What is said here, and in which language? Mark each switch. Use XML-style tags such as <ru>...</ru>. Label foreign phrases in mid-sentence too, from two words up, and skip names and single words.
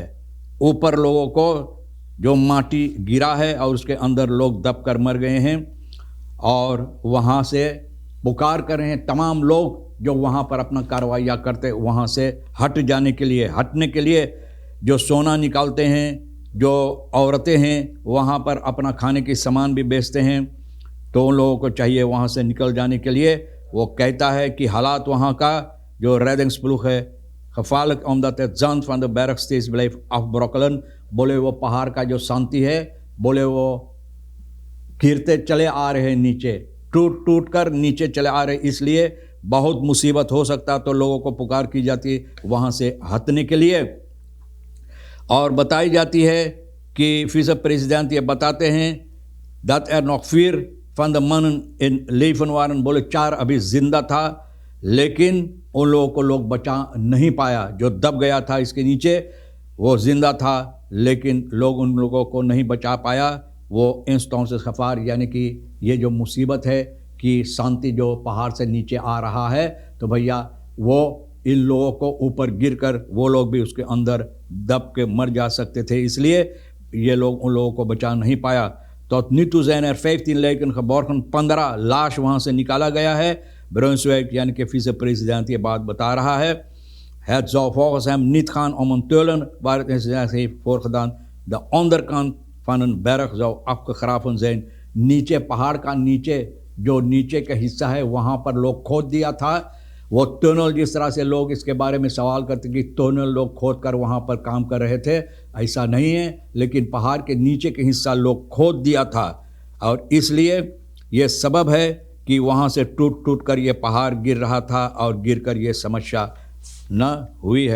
<hns>ऊपर लोगों को जो माटी गिरा है और उसके अंदर लोग दब कर मर गए हैं और वहाँ से पुकार कर रहे हैं तमाम लोग जो वहाँ पर अपना कार्रवाइयाँ करते वहाँ से हट जाने के लिए, हटने के लिए। जो सोना निकालते हैं, जो औरतें हैं वहाँ पर अपना खाने की सामान भी बेचते हैं, तो उन लोगों को चाहिए वहाँ से निकल जाने के लिए। वो कहता है कि हालात वहाँ का जो रेडिंग्सप्लूग है</hns> <nl>gevaarlijk omdat het zand van de berg steeds blijft afbrokkelen।</nl> <hns>बोले वो पहाड़ का जो शांति है, बोले वो गिरते चले आ रहे हैं नीचे, टूट टूट कर नीचे चले आ रहे, इसलिए बहुत मुसीबत हो सकता। तो लोगों को पुकार की जाती है वहाँ से हटने के लिए। और बताई जाती है कि विस प्रेसिडेंट ये बताते हैं</hns> <nl>dat er nog 4 van de mannen in leven waren।</nl> <hns>बोले 4 अभी जिंदा था, लेकिन उन लोगों को लोग बचा नहीं पाया। जो दब गया था इसके नीचे वो जिंदा था, लेकिन लोग उन लोगों को नहीं बचा पाया। वो इंस्टॉन्स खफार यानी कि ये जो मुसीबत है कि शांति जो पहाड़ से नीचे आ रहा है, तो भैया वो इन लोगों को ऊपर गिरकर वो लोग भी उसके अंदर दब के मर जा सकते थे, इसलिए ये लोग उन लोगों को बचा नहीं पाया।</hns> <nl>Tot nu toe zijn er 15 lijken geborgen,</nl> <hns>15 लाश वहाँ से निकाला गया है। ब्रुन्सवेक यानी कि विस प्रेसिडेंट ये बात बता रहा है।</hns> <nl>Het zou volgens hem niet gaan om een tunnel waar het incident heeft voorgedaan. De onderkant van een berg zou afgegraven zijn.</nl> <hns>नीचे पहाड़ का नीचे जो नीचे का हिस्सा है वहाँ पर लोग खोद दिया था। वो टनल जिस तरह से लोग इसके बारे में सवाल करते कि टनल लोग खोद कर वहाँ पर काम कर रहे थे, ऐसा नहीं है, लेकिन पहाड़ के नीचे के हिस्सा लोग खोद दिया था और इसलिए ये सबब है कि वहाँ से टूट टूट कर ये पहाड़ गिर रहा था और गिर कर ये समस्या न हुई है।</hns>